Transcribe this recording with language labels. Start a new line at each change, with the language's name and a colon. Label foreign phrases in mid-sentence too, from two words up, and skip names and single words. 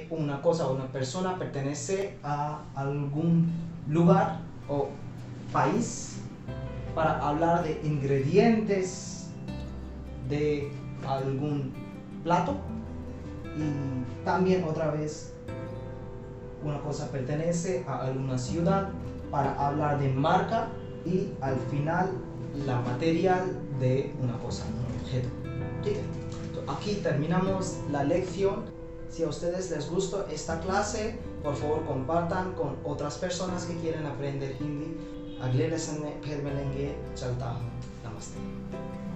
Spanish: una cosa o una persona pertenece a algún lugar o país, para hablar de ingredientes de algún plato, y también otra vez una cosa pertenece a alguna ciudad para hablar de marca, y al final la material de una cosa, un objeto. ¿Okay? Aquí terminamos la lección. Si a ustedes les gustó esta clase, por favor compartan con otras personas que quieren aprender hindi.
Hindi: अगले लेसन में फिर मिलेंगे. चलता हूँ. नमस्ते.